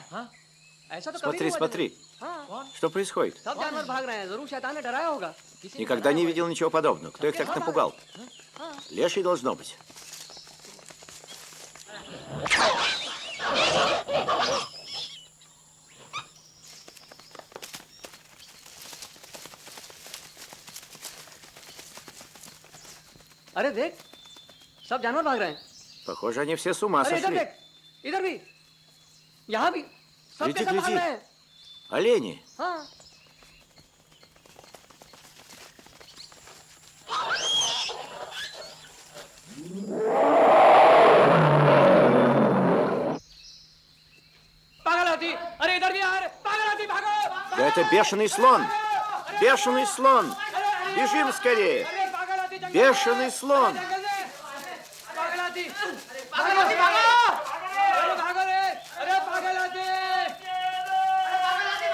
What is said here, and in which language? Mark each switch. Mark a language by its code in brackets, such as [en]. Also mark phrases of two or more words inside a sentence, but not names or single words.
[hi] हाँ? ऐसा तो कभी [ru] Смотри, [hi] नहीं हुआ [ru] смотри, [hi] जैसे। हाँ? [ru] что происходит? [hi] सब जानवर भाग रहे हैं, जरूर शैतान ने डराया होगा। किसी ने [ru] Никогда не [hi] डराया [ru] видел ничего подобного. Кто их так напугал? Леший должно быть. [hi] होगा। अरे देख, सब जानवर भाग रहे हैं। [ru] Похоже, они все с ума [hi] अरे इधर [ru] сошли. [hi] देख, इधर भी, यहाँ भी, सब के [ru] гляди, [hi] सब भाग [ru] гляди. [hi] रहे हैं। [ru] Олени. [hi] हाँ। पागल हाथी, अरे इधर भी आ रहे, पागल हाथी भागो! [ru] Да это бешеный слон! Бешеный слон! Бежим скорее! [hi] अरे पागल हाथी जंगल में! [ru] Бешеный слон! [hi] जंगल में! पागल हाथी! पागल हाथी भागो! अरे भागो रे! अरे पागल हाथी!